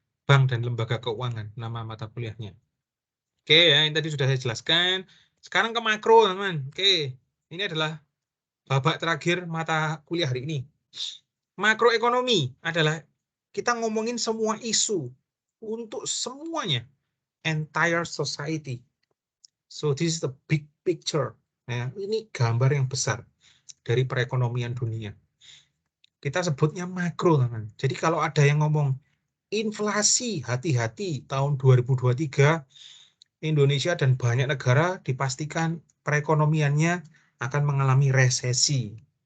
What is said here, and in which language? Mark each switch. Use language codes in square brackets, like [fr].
[id] Bank dan lembaga keuangan, nama mata kuliahnya. Oke ya, ini tadi sudah saya jelaskan. Sekarang ke makro, teman-teman. Oke, ini adalah babak terakhir mata kuliah hari ini. Makroekonomi adalah kita ngomongin semua isu untuk semuanya. [en] Entire society. So this is the big picture. [id] Ya, ini gambar yang besar dari perekonomian dunia. Kita sebutnya makro, teman. Jadi kalau ada yang ngomong inflasi, hati-hati tahun 2023 Indonesia dan banyak negara dipastikan perekonomiannya akan mengalami resesi.